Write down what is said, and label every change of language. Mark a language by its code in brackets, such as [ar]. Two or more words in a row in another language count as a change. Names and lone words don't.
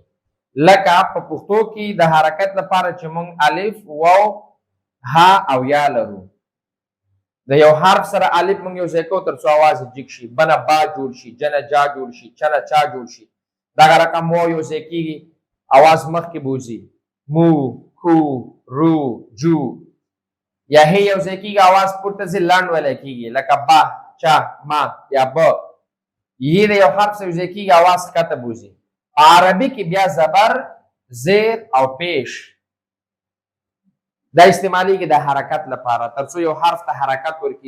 [ps] لکه په پښتو کې د حرکت لپاره چې موږ الف، واو، ها او یا لرو. د یو حرف سره الف موږ یو ځای کوو تر څو اواز یې جګ شي. بنه با جوړ شي، جنه جا جوړ شي، چنه چا جوړ شي. دغه رقم واو یو ځای کېږي، اواز مخکې بوځي. مو، کو، رو، جو. یا هی یو ځای کېږي، اواز پورته ځي، لنډ ویلی کېږي. لکه با، چا، ما یا ب. یې د یو حرف سره یو ځای کېږي، اواز ښکته بوځي. په عربي کې بیا زبر، زیر او پیش دا استعمالیږي د حرکت لپاره تر څو یو حرف ته حرکت ورکړي.